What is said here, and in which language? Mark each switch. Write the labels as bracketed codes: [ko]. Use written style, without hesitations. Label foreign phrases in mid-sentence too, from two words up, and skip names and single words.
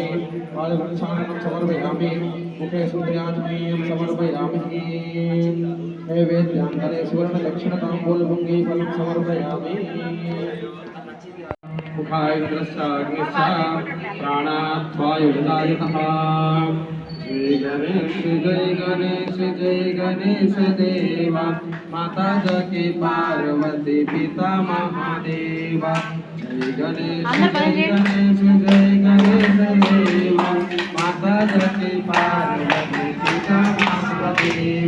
[sa] पादप्रक्षालनं समर्पयामि। मुखे सूर्याञ्जनेयं समर्पयामि। नैवेद्यान्तरे सुवर्णदक्षिणताम्बूलभुङ्गीफलं समर्पयामि। मुखाय रुद्रश्चाग्निश्च प्राणाद्वायुर्दायितः। [hi] जय गणेश जय गणेश जय गणेश देवा। माता जकी पार्वती पिता महादेव। जय गणेश जय गणेश जय गणेश देवा। माता जकी पार्वती पिता महादेव।